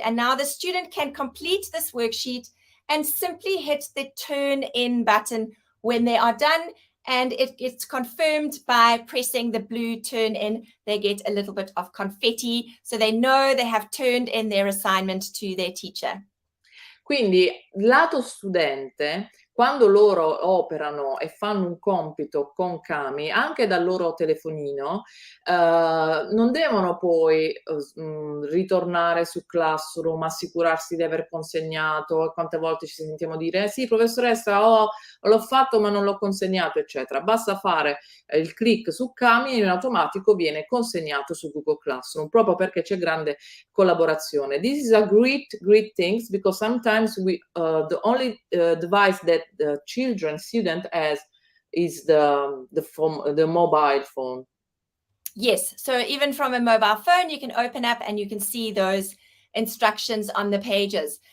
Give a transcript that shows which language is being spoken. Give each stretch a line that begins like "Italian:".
English: And now the student can complete this worksheet and simply hit the turn in button when they are done. And it gets confirmed by pressing the blue turn in. They get a little bit of confetti, so they know they have turned in their assignment to their teacher.
Italian: Quindi, lato studente, quando loro operano e fanno un compito con Cami, anche dal loro telefonino, non devono poi ritornare su Classroom, assicurarsi di aver consegnato, e quante volte ci sentiamo dire sì professoressa l'ho fatto ma non l'ho consegnato, eccetera. Basta fare il click su Cami e in automatico viene consegnato su Google Classroom, proprio perché c'è grande collaborazione.
English: This is a great thing, because sometimes the only device that the student has is the mobile phone. Yes, so even from a mobile phone, you can open up and you can see those instructions on the pages.